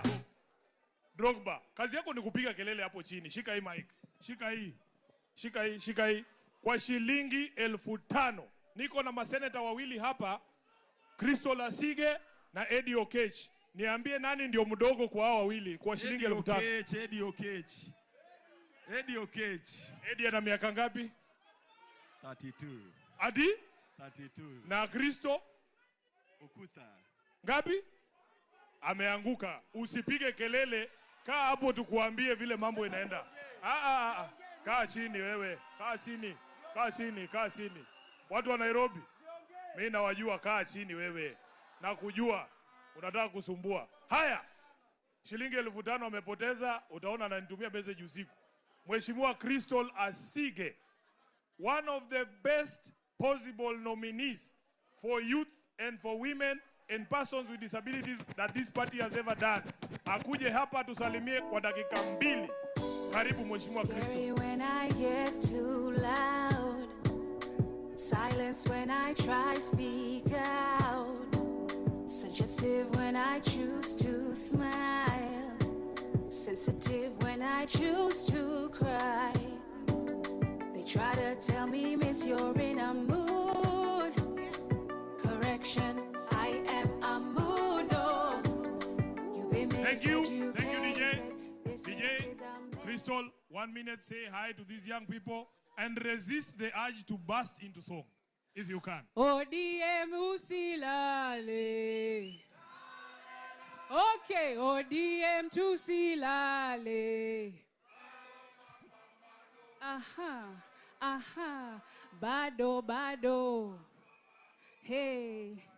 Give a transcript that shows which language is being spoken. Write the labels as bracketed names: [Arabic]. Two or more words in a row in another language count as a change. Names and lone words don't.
[Swahili] Drogba, kazi yako ni kupiga kelele hapo chini. Shika hii mic. Shika hii. Shika hii, shika hii. Kwa shilingi 5,000. Niko na maseneta wawili hapa, Crystal Asige na Eddie Okech. Niambie nani ndio mdogo kwa hao wawili kwa shilingi 5,000. Eddie Okech. Eddie Okech. Eddie ana miaka ngapi? 32. Adi? 32. Na Kristo? Ukusa. Ngapi? Ameanguka. Usipige kelele. Kaa hapo tukuambie vile mambo inaenda. Kaa chini wewe. Kaa chini. Kaa chini, kaa chini. Watu wa Nairobi, mimi nawajua, kaa chini wewe. Na kujua unataka kusumbua. Haya. Shilingi 5,000 amepoteza, utaona ananitumia message usiku. Mheshimiwa Crystal Asige, [English] one of the best possible nominees for youth and for women and persons with disabilities that this party has ever done. [Swahili] Akuje hapa tusalimie kwa dakika 2. Karibu Mheshimiwa Crystal. [English] When I get too loud, silence when I try speak out, suggestive when I choose to smile, sensitive when I choose to cry. They try to tell me, miss, you're in a mood. Correction, I am a mood. Oh, you be missed. Thank you, DJ. DJ, Crystal, 1 minute, say hi to these young people and resist the urge to burst into song, if you can. [Swahili] ODM usilale. Okay, ODM tusilale. Aha, bado. Hey.